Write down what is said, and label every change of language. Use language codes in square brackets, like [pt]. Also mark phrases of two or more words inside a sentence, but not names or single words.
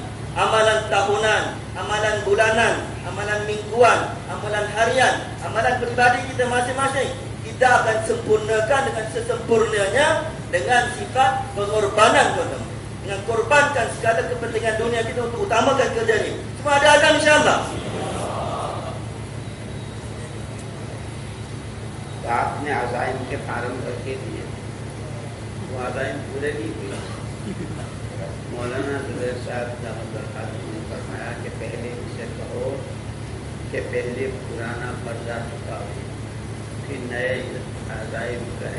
[ms] Amalan tahunan, amalan bulanan, amalan mingguan, amalan harian, amalan peribadi kita masing-masing. Kita akan sempurnakan dengan sesempurnanya dengan sifat pengorbanan tuan-tuan. Dengan korbankan segala kepentingan dunia kita untuk utamakan kerja ini. Semua ada azam [ar] insya-Allah. [hi] आपने अज़ाइम के फार्म करके दिए, वो अज़ाइम पूरे नहीं हुए। मौलाना जुबैर साहब ने फरमाया कि पहले इसे कहो कि पहले पुराना कर्जा चुकाओ, फिर नए अज़ाइम करें।